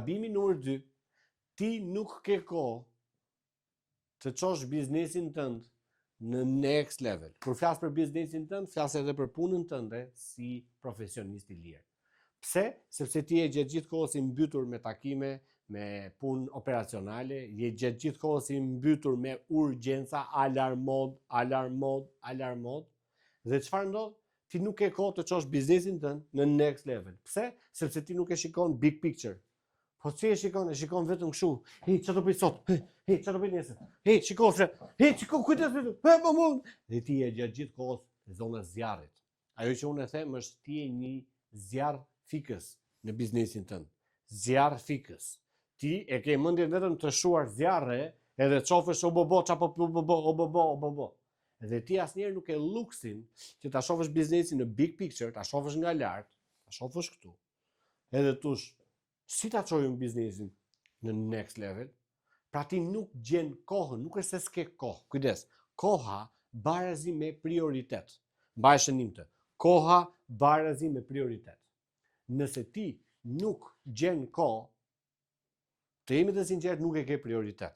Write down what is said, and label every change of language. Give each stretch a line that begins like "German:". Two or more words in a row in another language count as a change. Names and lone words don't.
Albanian: Gabimi numër 2, ti nuk ke kohë të çosh biznesin tënd në
English: next level.
Albanian: Kur flas për biznesin tënd, flas edhe për punën tënde si profesionist i lirë. Pse? Sepse ti je gjatë gjithë kohës i mbytur me takime, me punë operacionale, je gjatë gjithë kohës i mbytur me urgjenca, alarmod. Dhe çfarë ndodh? Ti nuk ke kohë të çosh biznesin tënd në
English: next level.
Albanian: Pse? Sepse ti nuk e shikon
English: big picture.
Albanian: Po si e shikon vetëm kështu. Hey, çfarë do bëj sot? Hey, çfarë do bëj nesër? Hey, shiko, kujdes vetëm. Dhe ti je gjatë gjithë kohës në zonën e zjarrit. Ajo që unë e them është ti je një zjarr fikës në biznesin tënd. Zjarr fikës. Ti e ke mendjen vetëm të shuar zjarre, edhe çofësh o bo. Edhe ti asnjëherë nuk e luksin që ta shohësh biznesin në
English: big picture,
Albanian: ta shohësh nga lart, ta shohësh këtu. Edhe tush, si ta çojmë biznesin në
English: next level?
Albanian: Pra ti nuk gjen kohën, nuk është se s'ke kohë. Kujdes, koha barazi me prioritet. Mbaj shënim të. Koha barazi me prioritet. Nëse ti nuk gjen kohë, të jemi të sinqert, nuk e ke prioritet.